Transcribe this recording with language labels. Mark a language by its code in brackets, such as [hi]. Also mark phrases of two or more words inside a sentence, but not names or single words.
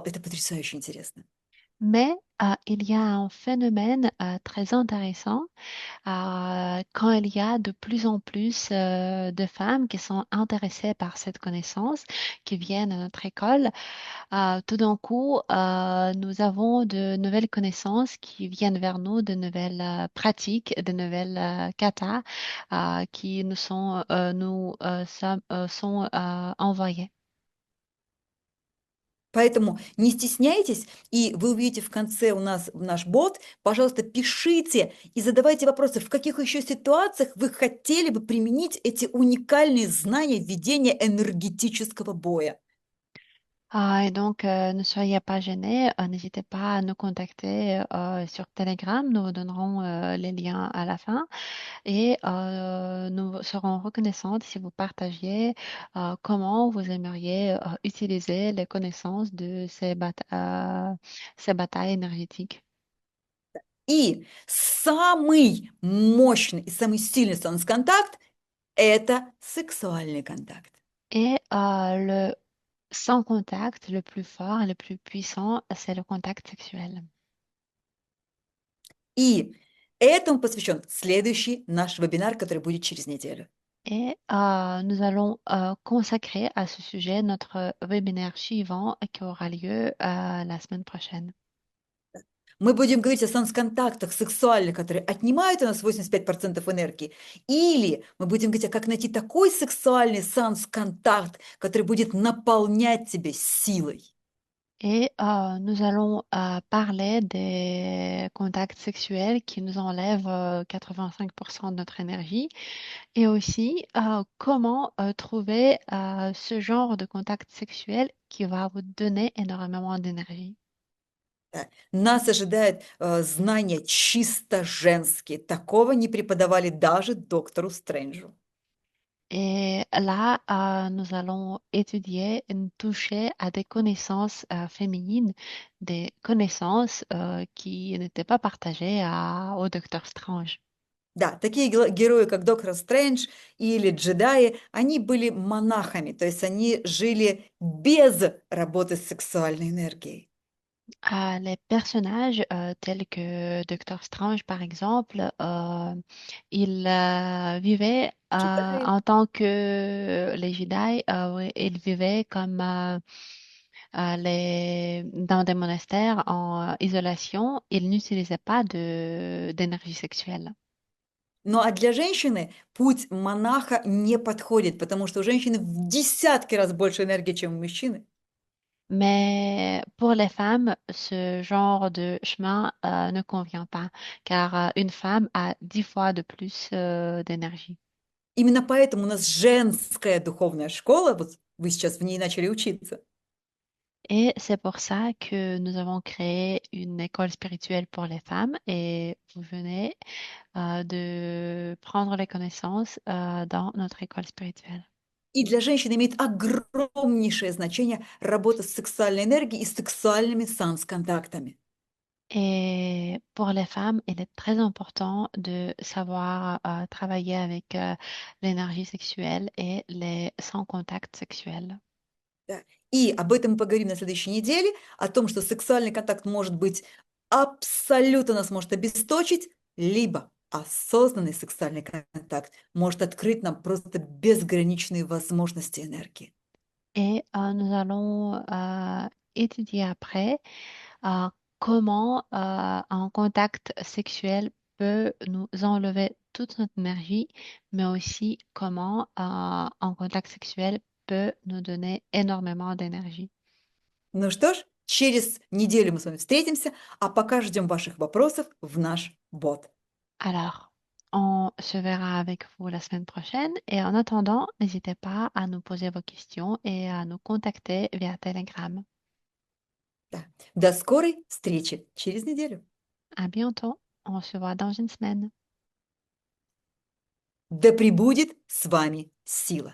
[ru] Это потрясающе интересно. [fr] Mais il y a un phénomène très intéressant quand il y a de plus en plus de femmes qui sont intéressées par cette connaissance, qui viennent à notre école. Tout d'un coup, nous avons de nouvelles connaissances qui viennent vers nous, de nouvelles pratiques, de nouvelles katas qui nous sont envoyées. [ru] Поэтому не стесняйтесь, и вы увидите в конце у нас наш бот. Пожалуйста, пишите и задавайте вопросы, в каких еще ситуациях вы хотели бы применить эти уникальные знания ведения энергетического боя. [fr] Et donc, ne soyez pas gênés, n'hésitez pas à nous contacter sur Telegram, nous vous donnerons les liens à la fin et nous serons reconnaissantes si vous partagiez comment vous aimeriez utiliser les connaissances de ces batailles énergétiques. [ru] И самый мощный и самый сильный санс-контакт – это сексуальный контакт. [fr] Et le sans contact, le plus fort et le plus puissant, c'est le contact sexuel. [ru] И этому посвящен следующий наш вебинар, который будет через неделю. [fr] Et nous allons consacrer à ce sujet notre webinaire suivant qui aura lieu la semaine prochaine. [ru] Мы будем говорить о санс-контактах сексуальных, которые отнимают у нас 85% энергии. Или мы будем говорить, как найти такой сексуальный санс-контакт, который будет наполнять тебя силой. [fr] Et nous allons parler des contacts sexuels qui nous enlèvent 85% de notre énergie et aussi comment trouver ce genre de contact sexuel qui va vous donner énormément d'énergie. [ru] Да. Нас ожидает знания чисто женские. Такого не преподавали даже доктору Стрэнджу. [fr] Et là, nous allons étudier, toucher à des connaissances féminines, des connaissances qui n'étaient pas partagées au Docteur Strange. [ru] Да, такие герои, как доктор Стрэндж или джедаи, они были монахами, то есть они жили без работы с сексуальной энергией. [fr] Les personnages tels que Docteur Strange, par exemple, ils vivaient [ru] Джедаи. [fr] en tant que les Jedi, oui, ils vivaient comme dans des monastères en isolation. Ils n'utilisaient pas d'énergie sexuelle. [ru] Ну а для женщины путь монаха не подходит, потому что у женщины в десятки раз больше энергии, чем у мужчины. [fr] Mais pour les femmes, ce genre de chemin ne convient pas, car une femme a 10 fois de plus d'énergie. [ru] Именно поэтому у нас женская духовная школа, вот вы сейчас в ней начали учиться. [fr] Et c'est pour ça que nous avons créé une école spirituelle pour les femmes et vous venez de prendre les connaissances dans notre école spirituelle. [ru] И для женщин имеет огромнейшее значение работа с сексуальной энергией и с сексуальными санс-контактами. [fr] Et pour les femmes, il est très important de savoir travailler avec l'énergie sexuelle et les sans contact sexuel. [ru] Да. И об этом мы поговорим на следующей неделе, о том, что сексуальный контакт может быть абсолютно нас может обесточить, либо осознанный сексуальный контакт может открыть нам просто безграничные возможности энергии. [fr] Et nous allons étudier après comment un contact sexuel peut nous enlever toute notre énergie, mais aussi comment un contact sexuel peut nous donner énormément d'énergie. [ru] Ну что ж, через неделю мы с вами встретимся, а пока ждем ваших вопросов в наш бот. [fr] Alors, on se verra avec vous la semaine prochaine et en attendant, n'hésitez pas à nous poser vos questions et à nous contacter via Telegram. [ru] Да. До скорой встречи через неделю. [fr] À bientôt, on se voit dans une semaine. [ru] Да пребудет с вами сила.